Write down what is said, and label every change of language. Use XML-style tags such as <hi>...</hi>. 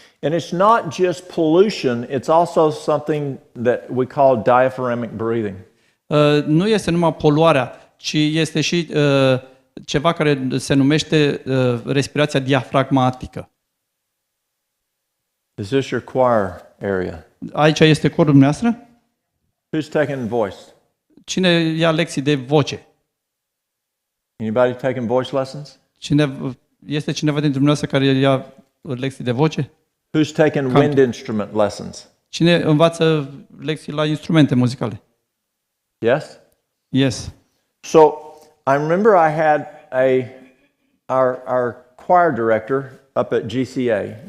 <en>And it's not just pollution, it's also something that we call diaphragmatic breathing.</en> <ro>Nu este numai poluarea, ci este și ceva care se numește respirația diafragmatică.</ro> <en>Is this your choir area?</en> <ro>Aici este corul dumneavoastră?</ro> <en>Who's taking voice?</en> <ro>Cine ia lecții de voce?</ro> <en>Anybody taking voice lessons?</en> <ro>Este cineva dintre dumneavoastră care ia lecții de voce?</ro> <en>Who's taking wind instrument lessons?</en> <ro>Cine învață lecții la instrumente muzicale?</ro> <en>Yes? Yes. So, I remember I had our choir director up at GCA.</en>